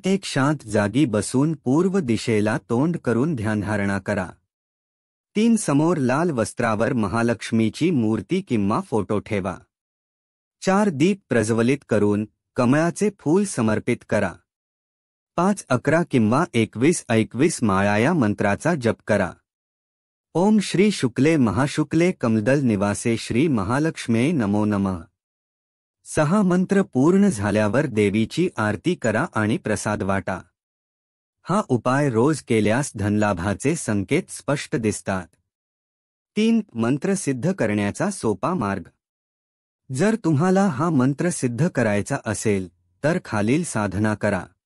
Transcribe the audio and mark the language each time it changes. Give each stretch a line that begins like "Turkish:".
Marathi: एक शांत जागी बसून पूर्व दिशेला तोंड करून ध्यानधारणा करा। 3. समोर लाल वस्त्रावर महालक्ष्मीची मूर्ती किंवा फोटो ठेवा। 4. दीप प्रज्वलित करून कमळाचे फूल समर्पित करा। 5. 11 किंवा 21 माळा या मंत्राचा जप करा।
Sanskrit: ओम श्री शुक्ले महाशुक्ले कमलदल निवासे श्री महालक्ष्म्यै नमो नमः। 6.
Marathi: मंत्र पूर्ण झाल्यावर देवीची आरती करा आणि प्रसाद वाटा। हा उपाय रोज केल्यास धनलाभाचे संकेत स्पष्ट दिसतात। 3. मंत्र सिद्ध करण्याचा सोपा मार्ग। जर तुम्हाला हा मंत्र सिद्ध करायचा असेल, तर खालील साधना करा।